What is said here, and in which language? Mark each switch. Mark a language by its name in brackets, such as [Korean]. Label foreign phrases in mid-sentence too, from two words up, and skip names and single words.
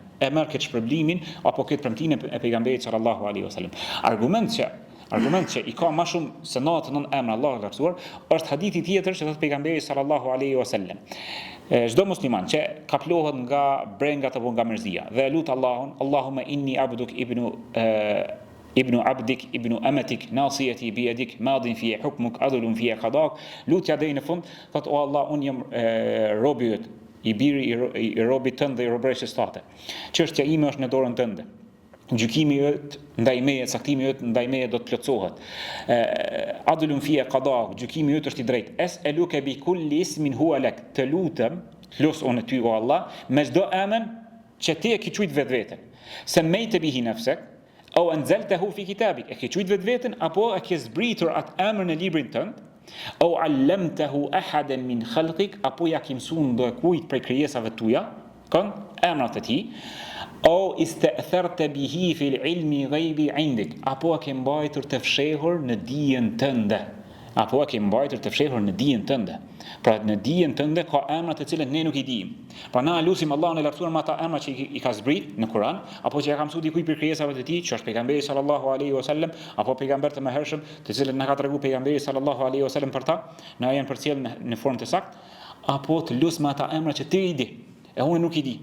[Albanian] E merr këtë shpërblimin apo këtë premtimin e pejgamberit [Arabic] صلى الله عليه وسلم. [Albanian] Argument që I ka më shumë se 99 emra Allahu I Lartësuar është hadithi tjetër që thot pejgamberi [Arabic] صلى الله عليه وسلم. [Albanian] Çdo musliman që kaplohet nga brengat apo nga mërzia dhe lut Allahun, [Arabic] اللهم إني عبدك ابن عبدك ابن أمتك ناصيتي بيدك ماض في حكمك عدل في قضاؤك, [Albanian] lutja deri në fund thot o Allah un jam robi yt I biri I robit tënd dhe I robreshes tate. Çështja ime është në dorën tënde. Gjykimi yt ndaj meje, caktimi yt ndaj meje do të plotësohet. [Arabic] عدل في قضاؤك, [Albanian] gjykimi yt është I drejtë. [Arabic] أسألك بكل اسم هو لك. [Albanian] Të lutem, los unë ty o Allah, me çdo emër që ti e ke quajtur vetveten. [Arabic] سميت به نفسك أو أنزلته في كتابك. [Albanian] E ke quajtur vetveten apo e ke zbritur atë emër në librin tënd? [Arabic] أو علمته أحدا من خلقك, [Albanian] apo ja ke mësuar ndo kujt prej krijesave tuaja, kanë emrat e tij, [Arabic] أو استأثرت به في علم الغيب عندك, [Albanian] apo ke mbajtur të fshehur në dijen tënde. Apo ke mbajtur të fshehur në dijen tënde. Pra në dijen tënde ka emra të cilët ne nuk I dijmë. Pra na lutim Allahun e Lartësuar me ata emra që I ka zbrit në Kur'an, apo që ja ka mësuar dikujt për krijesave të tij, që është pejgamberi [Arabic] صلى الله عليه وسلم, [Albanian] apo pejgamber të mëhershëm, të cilët na ka treguar pejgamberi [Arabic] صلى الله عليه وسلم [Albanian] për ta, na janë përcjell në formë të saktë, apo të lutim me ata emra që ti I di, e unë nuk I di.